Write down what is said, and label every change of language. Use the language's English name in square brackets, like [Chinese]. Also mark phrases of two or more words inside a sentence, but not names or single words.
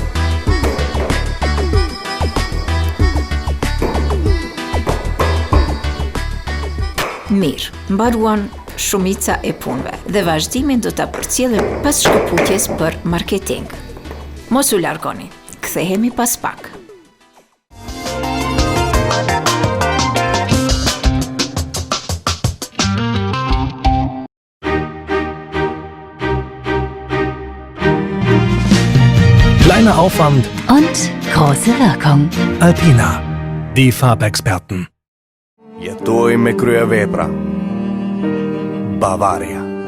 [Albanian] Mirë, mbaruan shumica e punëve dhe vazhdimin do ta përcjellim pas shkëputjes për marketing. Mos u largoni, kthehemi pas pak. [German] Kleiner Aufwand und große Wirkung. Alpina, die Farbexperten. [Albanian] Jetoj me kryevepra. Bavaria.